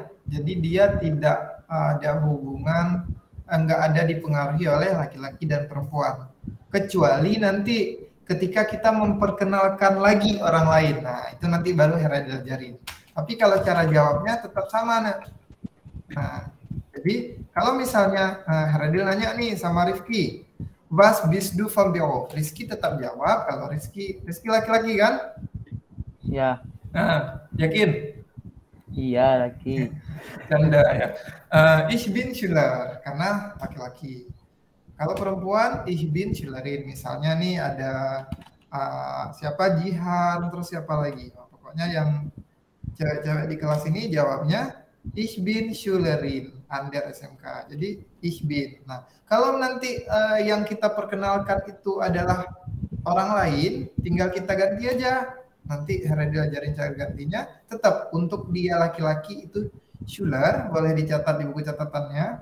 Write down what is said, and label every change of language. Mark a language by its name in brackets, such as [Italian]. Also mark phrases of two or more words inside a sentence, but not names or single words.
[Indonesian] Jadi dia tidak ada hubungan, nggak ada dipengaruhi oleh laki-laki dan perempuan. Kecuali nanti ketika kita memperkenalkan lagi orang lain. Nah, itu nanti baru Heredil ajarin. Tapi kalau cara jawabnya tetap sama, Nak. Nah, jadi kalau misalnya Heredil nanya nih sama Rifki, [German] was bist du vom Beruf? [Indonesian] Rizky tetap jawab kalau Rizky laki-laki kan? Ya. Nah, yakin? Iya, laki. Canda ya. [German] Ich bin Schüler [Indonesian] karena laki-laki. Kalau perempuan, [German] ich bin Schülerin. [Indonesian] Misalnya nih ada siapa Jihan, terus siapa lagi? Pokoknya yang cewek-cewek di kelas ini jawabnya [German] ich bin Schülerin an der SMK. Jadi ich bin. [Indonesian] Nah, kalau nanti yang kita perkenalkan itu adalah orang lain, tinggal kita ganti aja. Nanti Heredil ajarin cara gantinya. Tetap untuk dia laki-laki itu Schüler, boleh dicatat di buku catatannya.